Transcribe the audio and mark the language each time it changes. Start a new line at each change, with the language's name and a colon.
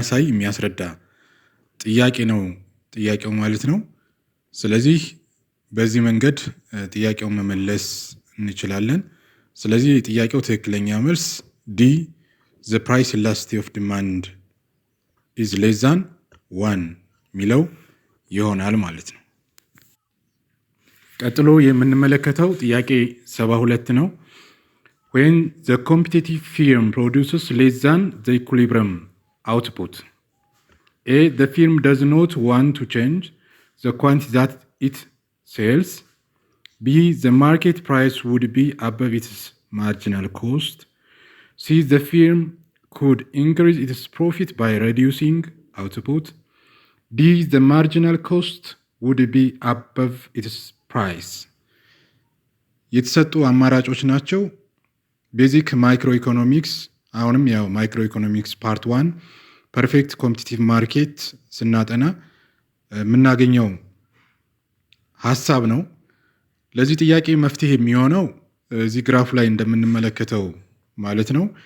Amharic: የሚያስረዳ ጥያቄ ነው ጥያቄው ማለት ነው። ስለዚህ በዚህ መንገድ ጥያቄውን መመለስ እንችላለን። ስለዚህ ጥያቄው ትክክለኛ መልስ ዲ
English: the price elasticity of demand is less than 1
Amharic: የሚለው ይሆናል ማለት ነው። ቀጥሎ የምንመለከተው ጥያቄ 72 ነው።
English: when the competitive firm produces less than the equilibrium output, A. the firm does not want to change the quantity that it sells. B. the market price would be above its marginal cost. C. the firm could increase its profit by reducing output. D. the marginal cost would be above its price.
Amharic: የተሰጡ አማራጮች ናቸው። ቤዚክ ማይክሮ ኢኮኖሚክስ አሁንም ያው ማይክሮ ኢኮኖሚክስ ፓርት 1 ፐርፌክት ኮምፒቲቲቭ ማርኬት ስናጠና የምናገኘው ሀሳብ ነው። ለዚህ ጥያቄ መፍትሄ የሚሆነው እዚህ ግራፍ ላይ እንደምንመለከተው ማለት ነው።